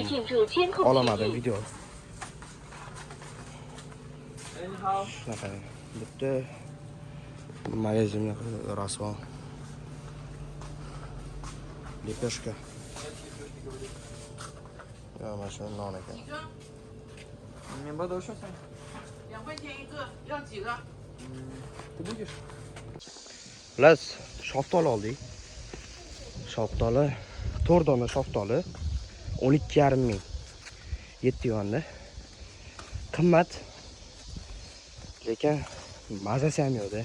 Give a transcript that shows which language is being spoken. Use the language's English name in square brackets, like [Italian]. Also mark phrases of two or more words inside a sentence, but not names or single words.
[Uzbek] Olamadim video. Shunaqa. Bitta magazinga rasvo. Lipeshka. Ya, mana shu non ekan. [Chinese] 面包多少钱 2块钱一个，要几个？ [Russian] ？Ты будешь? [Uzbek] Xullas, shaftoli oldik. Shaftoli, 4 dona shaftoli 12,5 ming. 7 yuanda. Qimmat. Lekin mazasi ham yo'qda.